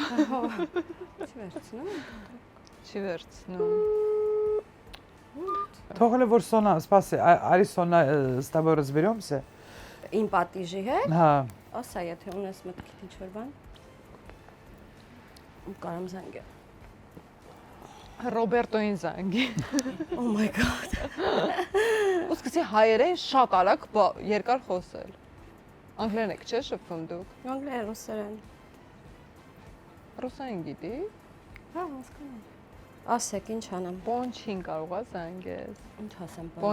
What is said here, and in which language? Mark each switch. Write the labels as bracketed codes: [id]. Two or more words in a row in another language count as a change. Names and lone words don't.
[hy] Չվերցնում։ Չի վերցնում։ Թողել է որ Սոնա, սպասի, արի Սոնա, [ru] с тобой разберемся. [hy] Իմ պատիժի հետ, Հա։ ասա, եթե ունես մտքիդ ինչ որ բան։ Կարամ զանգել։ Ռոբերտոին զանգի։ [en] Oh my god։ [hy] Ու սկսի հայերեն շատ արագ երկար խոսել։ Անգլերեն եք չէ շփվում դուք։ Անգլիա ռուսերեն։ Ռուսերեն գիտի։ Հա, հասկանում։ Ասեք, ինչ անեմ։ Պոնչին կարող է զանգես։ Ինչ ասեմ բան։